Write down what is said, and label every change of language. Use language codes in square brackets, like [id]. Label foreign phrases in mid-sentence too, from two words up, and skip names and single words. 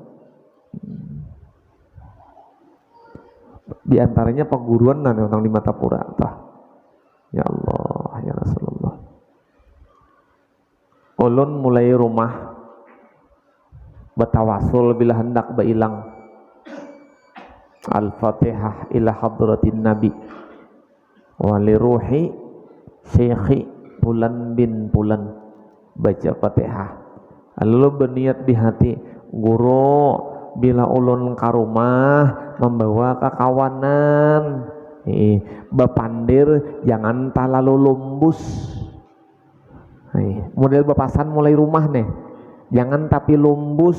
[bjn] Di antaranya perguruan dan orang di Martapura. [ar] يا الله، يا رسول الله. [bjn] Ulun mulai rumah batawasul bila hendak bailang. [ar] الفاتحة إلى حضرة النبي ولروح شيخي فلان بن فلان, [bjn] baca Fatihah. Lalu berniat di hati, guru bila ulun ka rumah membawa kekawanan. Bepandir jangan terlalu lumbus. Model bepasan mulai rumah nih, jangan tapi lumbus.